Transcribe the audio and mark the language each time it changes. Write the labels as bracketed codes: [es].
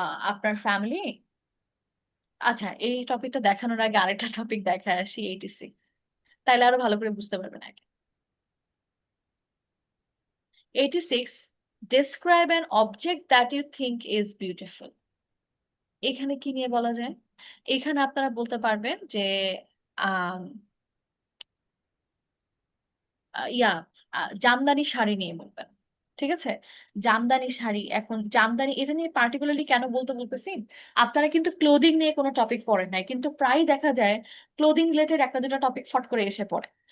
[bn] আপনার ফ্যামিলি, আচ্ছা এই টপিকটা দেখানোর আগে আরেকটা টপিক দেখায় আসি, 86, তাইলে আরো ভালো করে বুঝতে পারবেন আগে। [en] 86, describe an object that you think is beautiful। [bn] এখানে কি নিয়ে বলা যায়? এখানে আপনারা বলতে পারবেন যে আম, ইয়া জামদানি শাড়ি নিয়ে বলবেন। ঠিক আছে, জামদানি শাড়ি। এখন জামদানি এটা নিয়ে পার্টিকুলারলি কেন বলতেছি, আপনারা কিন্তু ক্লোদিং নিয়ে কোনো টপিক পড়েন নাই, কিন্তু প্রায় দেখা যায় ক্লোদিং রিলেটেড একটা দুটো টপিক ফট করে এসে পড়ে।